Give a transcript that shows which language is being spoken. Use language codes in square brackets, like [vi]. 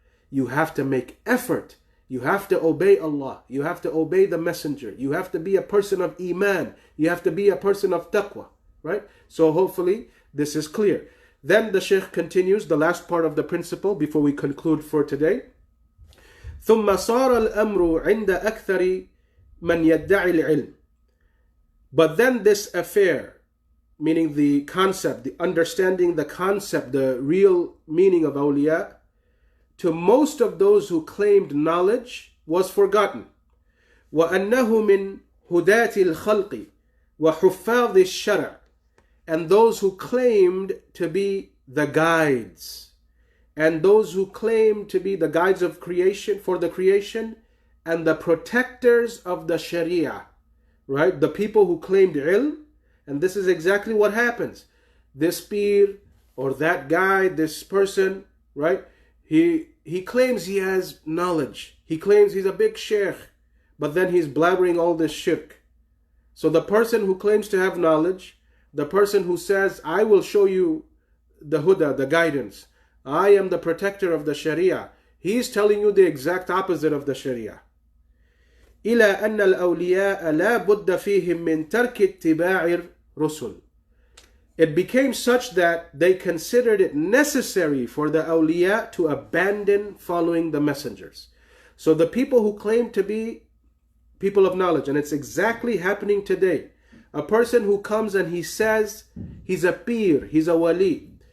[en] You have to make effort. You have to obey Allah. You have to obey the Messenger. You have to be a person of Iman. You have to be a person of taqwa. Right? So hopefully this is clear. Then the Shaykh continues the last part of the principle before we conclude for today. [ar] ثم صار الأمر عند أكثر من يدعي العلم. [en] But then this affair, meaning the concept, the understanding the concept, the real meaning of awliya, to most of those who claimed knowledge was forgotten. [ar] وَأَنَّهُ مِنْ هُدَاةِ الْخَلْقِ وَحُفَّاظِ الشَّرْعِ. [en] And those who claimed to be the guides, and those who claimed to be the guides of creation, for the creation, and the protectors of the Sharia, right? The people who claimed ilm. And this is exactly what happens. This peer or that guy, this person, right? He claims he has knowledge. He claims he's a big sheikh, but then he's blabbering all this shirk. So the person who claims to have knowledge, the person who says, I will show you the huda, the guidance, I am the protector of the Sharia, he's telling you the exact opposite of the Sharia. [ar] إلى أن الأولياء لا بد فيهم من ترك اتباع الرسل. [en] It became such that they considered it necessary for the awliya to abandon following the messengers. So the people who claim to be people of knowledge, and it's exactly happening today. A person who comes and he says he's a peer, he's a wali.